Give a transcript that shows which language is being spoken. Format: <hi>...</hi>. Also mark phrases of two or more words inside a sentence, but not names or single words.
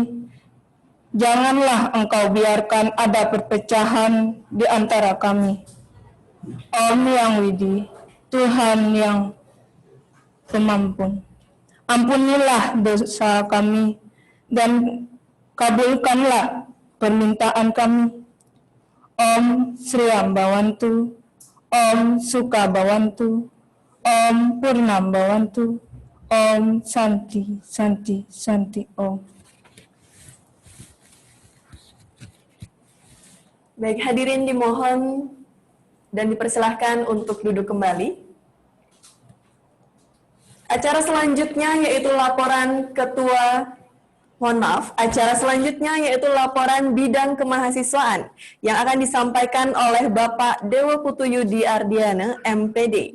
<id>Janganlah Engkau biarkan ada perpecahan di antara kami. Om Yang Widi, Tuhan yang pemampun, ampunilah dosa kami dan kabulkanlah permintaan kami.</id> <sa>Om Sriam Bawantu, Om Suka Bawantu, Om Purnam Bawantu, Om Santi, Santi, Santi, Om.</sa> <id>Baik, hadirin dimohon dan dipersilahkan untuk duduk kembali. Acara selanjutnya yaitu laporan acara selanjutnya yaitu laporan bidang kemahasiswaan yang akan disampaikan oleh Bapak Dewa Putuyudi Ardiana, MPD.</id>